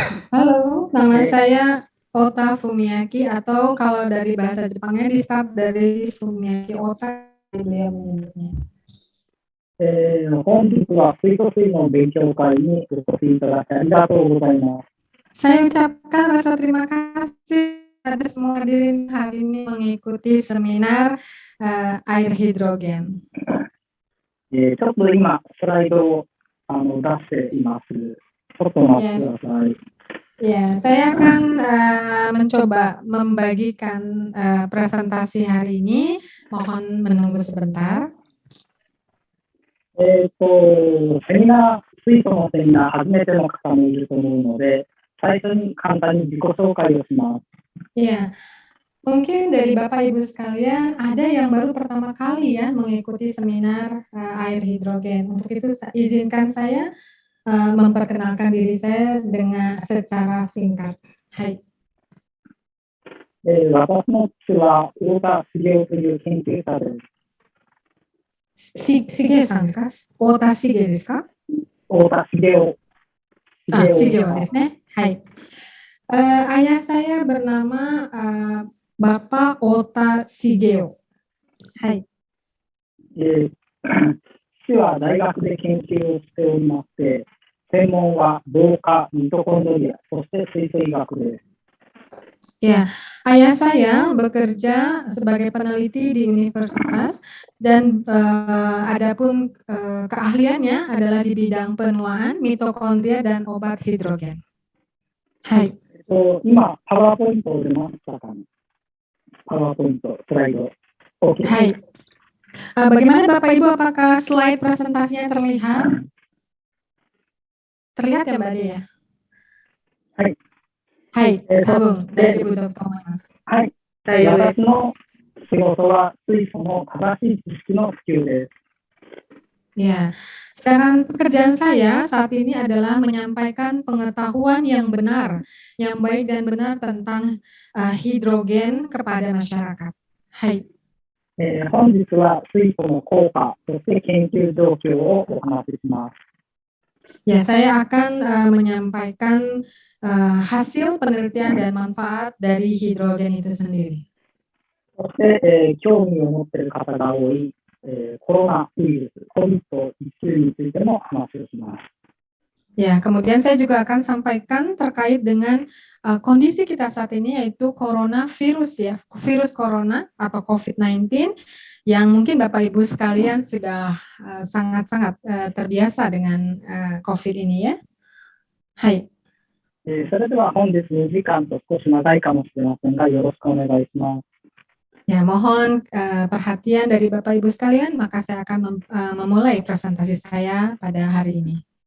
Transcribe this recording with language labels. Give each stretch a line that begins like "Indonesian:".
Indonesian: Halo, nama saya Ota Fumiaki atau kalau dari bahasa Jepangnya di start dari Fumiaki Ota, beliau menyebutnya.
Japanese: 本日は水素水の勉強会にお越しいただきありがとうございます。
Indonesian: Saya ucapkan rasa terima kasih pada semua hadirin hari ini mengikuti seminar air hidrogen.
Japanese: ちょっと今スライドを出しています。ちょっと待ってください。
Indonesian: Ya, saya akan mencoba membagikan presentasi hari ini. Mohon menunggu sebentar.
Japanese: セミナー、水素のセミナー、初めての方もいると思うので、最初に簡単に自己紹介をします。
Indonesian: Ya, mungkin dari Bapak Ibu sekalian ada yang baru pertama kali ya mengikuti seminar air hidrogen. Untuk itu izinkan saya memperkenalkan diri saya dengan secara singkat. Hai.
Japanese: 私の父は太田茂雄という研究者です。しげさんですか？太田しげですか？太田茂雄。 Shigeoですね。はい。
Indonesian: Ayah saya bernama Bapak Ota Shigeo.
Japanese: はい。父は大学で研究をしておりまして、専門は同化、ミトコンドリア、そして水素医学です。
Indonesian: Ya, ayah saya bekerja sebagai peneliti di universitas dan adapun keahliannya adalah di bidang penuaan, mitokondria dan obat hidrogen.
Japanese: Hai. 今、パワーポイントを出ましたかね。パワーポイント、スライド。 OK。 Hai.
Indonesian: Bagaimana Bapak Ibu, apakah slide presentasinya terlihat? Terlihat ya Mbak Dea?
Japanese: Hai. はい、多分大丈夫だと思います。はい。私の仕事は水素の正しい知識の普及です。
Indonesian: Ya, sedangkan pekerjaan saya saat ini adalah menyampaikan pengetahuan yang benar, yang baik dan benar tentang hidrogen kepada masyarakat.
Japanese: Hai. 本日は水素の効果、そして研究状況をお話しします。
Indonesian: Ya, saya akan menyampaikan hasil penelitian dan manfaat dari hidrogen itu sendiri.
Japanese: そして、興味を持っている方が多い、コロナウイルス、COVID-19 についても話をします。
Indonesian: Ya, kemudian saya juga akan sampaikan terkait dengan kondisi kita saat ini yaitu coronavirus ya, virus corona atau COVID-19 yang mungkin Bapak Ibu sekalian sudah sangat-sangat terbiasa dengan COVID ini ya.
Japanese: Hai. それでは本日2時間と少し長いかもしれませんが、よろしくお願いします。
Indonesian: Ya, mohon perhatian dari Bapak Ibu sekalian, maka saya akan memulai presentasi saya pada hari ini.